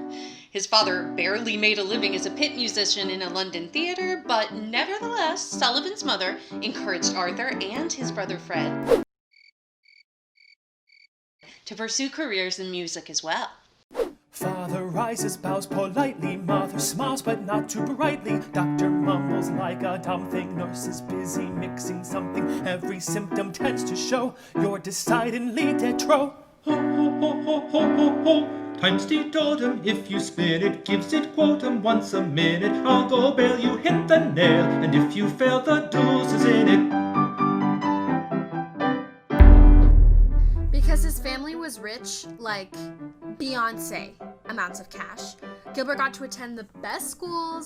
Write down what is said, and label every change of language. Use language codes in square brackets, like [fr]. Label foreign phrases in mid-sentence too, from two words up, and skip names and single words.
[en] His father barely made a living as a pit musician in a London theater, but nevertheless, Sullivan's mother encouraged Arthur and his brother Fred to pursue careers in music as well. Father rises, bows politely. Mother smiles, but not too brightly. Doctor mumbles like a dumb thing. Nurse is busy mixing something. Every symptom tends to show you're decidedly [fr] de trop. [en] Ho, ho, ho, ho, ho, ho, ho. Times teetotum, if you spin it, gives it quotum once a minute. I'll go bail you hit the nail, and if you fail, the deuce is in it. Because his family was rich, like Beyonce amounts of cash, Gilbert got to attend the best schools.